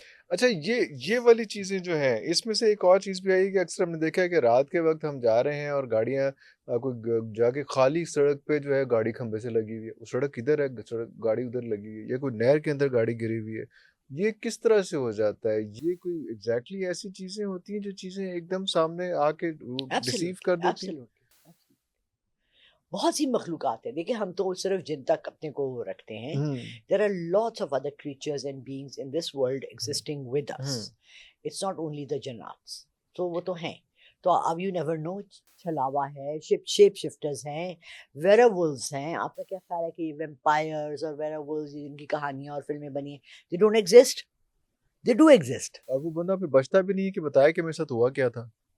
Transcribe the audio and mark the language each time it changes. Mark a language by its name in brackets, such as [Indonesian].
[Urdu] اچھا یہ والی چیزیں جو ہیں، اس میں سے ایک اور چیز بھی آئی کہ اکثر ہم نے دیکھا ہے کہ رات کے وقت ہم جا رہے ہیں اور گاڑیاں کوئی جا کے خالی سڑک پہ جو ہے گاڑی کھمبے سے لگی ہوئی ہے، وہ سڑک ادھر ہے، گاڑی ادھر لگی ہوئی ہے، یا کوئی نہر کے اندر گاڑی گری ہوئی ہے. یہ کس طرح سے ہو جاتا ہے؟ یہ کوئی ایگزیکٹلی ایسی چیزیں ہوتی ہیں جو چیزیں ایک دم سامنے آ کے ڈسیو کر [English] absolutely [Urdu] دیتی ہیں؟ ایبسلیوٹلی. بہت سی مخلوقات ہیں. دیکھیں ہم تو صرف جن تک اپنے کو رکھتے ہیں. [English] There are lots of other creatures and beings in this world existing with us. It's not only the jannats. [Urdu] تو وہ تو ہیں. تو اب [English] you never know، [Urdu] چھلاوا ہے، شیپ شفٹرز ہیں، ویئرولز ہیں. آپ کا کیا خیال ہے کہ ویمپائرز اور ویئرولز ان کی کہانیاں اور فلمیں بنی ہیں؟ [English] They don't exist. They do exist. [Urdu] اور وہ بندہ پھر بچتا بھی نہیں ہے کہ بتایا کہ میرے ساتھ ہوا کیا تھا.